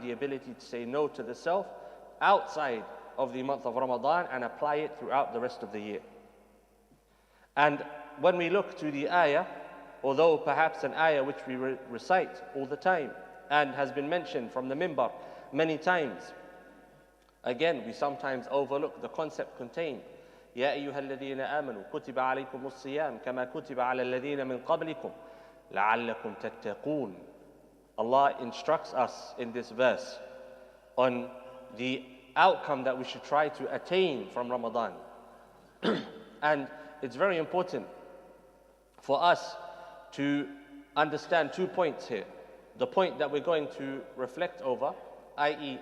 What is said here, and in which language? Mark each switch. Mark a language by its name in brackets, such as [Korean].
[English] the ability to say no to the self, outside of the month of Ramadan and apply it throughout the rest of the year. And when we look to the ayah, although perhaps an ayah which we recite all the time and has been mentioned from the minbar many times, again, we sometimes overlook the concept contained. [Arabic] يا أيها الذين آمنوا كتب عليكم الصيام كما كتب على الذين من قبلكم لعلكم تتقون. [English] Allah instructs us in this verse on the outcome that we should try to attain from Ramadan. And it's very important for us to understand 2 points here. The point that we're going to reflect over, i.e.